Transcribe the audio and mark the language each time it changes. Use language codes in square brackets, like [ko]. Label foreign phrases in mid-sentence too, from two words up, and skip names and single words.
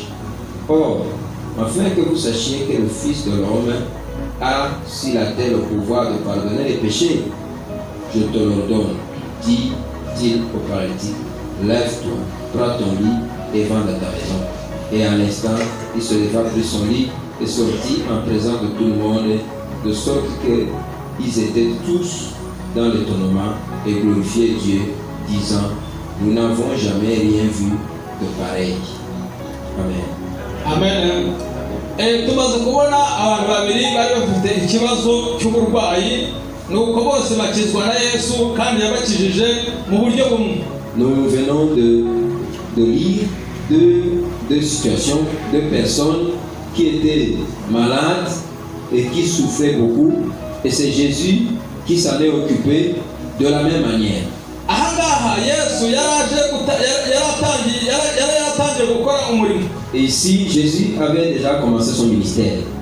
[fr] Or, afin que vous sachiez que le Fils de l'homme a sur la terre le pouvoir de pardonner les péchés, je te l'ordonne, dit-il au paralytique: lève-toi, prends ton lit et va dans ta maison. Et à l'instant, il se leva, prit son lit et sortit en présence de tout le monde, de sorte qu'ils étaient tous dans l'étonnement et glorifiaient Dieu, disant: nous n'avons jamais rien vu de pareil. Amen. Amen. [rw] Tumaze kubona abantu babiri bari bafite ikibazo cy'uburwayi, nuko bose bakizwa na Yesu kandi yabakijije mu buryo bumwe. [fr] Nous venons de lire deux situations, deux personnes qui étaient malades et qui souffraient beaucoup, et c'est Jésus qui s'en est occupé de la même manière. Et ici, Jésus avait déjà commencé son ministère.